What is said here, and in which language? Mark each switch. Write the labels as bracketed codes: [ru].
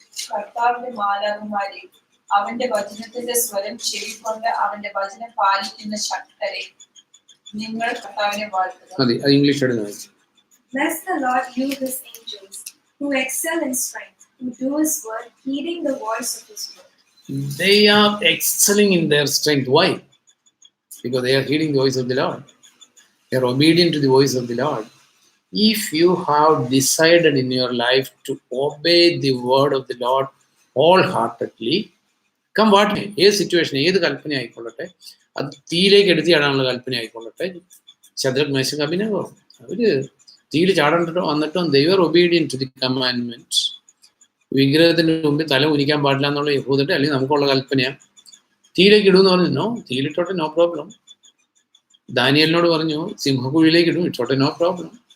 [ml] കർത്താവിന്റെ മാലാഖമാരെ, അവന്റെ വചനത്തിന്റെ സ്വരം ചെവിക്കൊണ്ട് അവന്റെ വചനം പാലിക്കുന്ന ശക്തരെ, നിങ്ങൾ കർത്താവിനെ വാഴ്ത്തുക. മതി, അത് ഇംഗ്ലീഷ് എടുത്ത് വായിച്ചു. [en] Bless the Lord, you his angels, who excel in strength, who do his word, heeding the voice of his word. They are excelling in their strength. Why? Because they are heeding the voice of the Lord. They are obedient to the voice of the Lord. If you have decided in your life to obey the word of the Lord wholeheartedly, come what may, [ml] ഏത് situation, ഏത് കൽപ്പന ആയിക്കൊള്ളട്ടെ, [en] അത് തീയിലേക്ക് എടുത്ത് ചാടാനുള്ള കൽപ്പന ആയിക്കൊള്ളട്ടെ. [ml] Shadrak Meshach അബേദ്നേഗോ അവര് തീയിൽ ചാടേണ്ടിട്ടോ വന്നിട്ടും [en] they were obedient to the commandment. [ml] വിഗ്രഹത്തിന് മുമ്പിൽ തല ഉരിക്കാൻ പാടില്ല എന്നുള്ള യഹൂദരുടെ അല്ലെങ്കിൽ നമുക്കുള്ള കൽപ്പനയാണ്. തീയിലേക്ക് ഇടുമെന്ന് പറഞ്ഞു, നോ, തീയിലിട്ടോട്ടെ, [en] No problem. [ml] ദാനിയേലിനോട് പറഞ്ഞു സിംഹക്കുഴിയിലേക്ക് ഇടും, ഇട്ടോട്ടെ, നോ പ്രോബ്ലം.